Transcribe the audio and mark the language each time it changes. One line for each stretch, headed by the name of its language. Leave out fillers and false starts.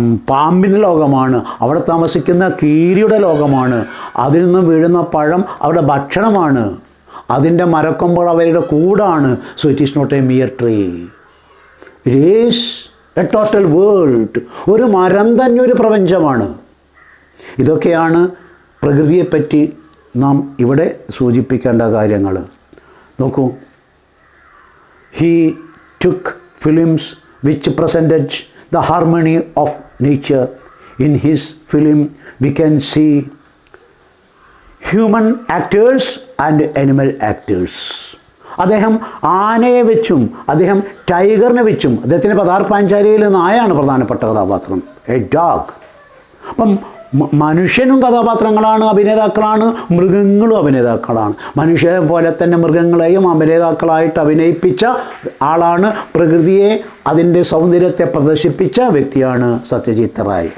Malayalam: പാമ്പിൻ്റെ ലോകമാണ്, അവിടെ താമസിക്കുന്ന കീരിയുടെ ലോകമാണ്, അതിൽ നിന്ന് വീഴുന്ന പഴം അവരുടെ ഭക്ഷണമാണ്, അതിൻ്റെ മരക്കൊമ്പുകൾ അവരുടെ കൂടാണ്.
English: So it is not a mere tree, it is a total world.
Malayalam: ഒരു മരം തന്നെ ഒരു പ്രപഞ്ചമാണ്. ഇതൊക്കെയാണ് പ്രകൃതിയെപ്പറ്റി നാം ഇവിടെ സൂചിപ്പിക്കേണ്ട കാര്യങ്ങൾ.
English: നോക്കൂ, he took films which presented the harmony of nature. In his film we can see human actors and animal actors.
Malayalam: അദ്ദേഹം ആനയെ വെച്ചും അദ്ദേഹം ടൈഗറിനെ വെച്ചും, അദ്ദേഹത്തിൻ്റെ പദാർപ്പാഞ്ചാരിയിൽ നായാണ് പ്രധാനപ്പെട്ട കഥാപാത്രം,
English: A dog.
Malayalam: അപ്പം മനുഷ്യനും കഥാപാത്രങ്ങളാണ്, അഭിനേതാക്കളാണ്, മൃഗങ്ങളും അഭിനേതാക്കളാണ്. മനുഷ്യരെ പോലെ തന്നെ മൃഗങ്ങളെയും അഭിനേതാക്കളായിട്ട് അഭിനയിപ്പിച്ച ആളാണ്, പ്രകൃതിയെ അതിൻ്റെ സൗന്ദര്യത്തെ പ്രദർശിപ്പിച്ച വ്യക്തിയാണ് സത്യജിത്ത് റായ്.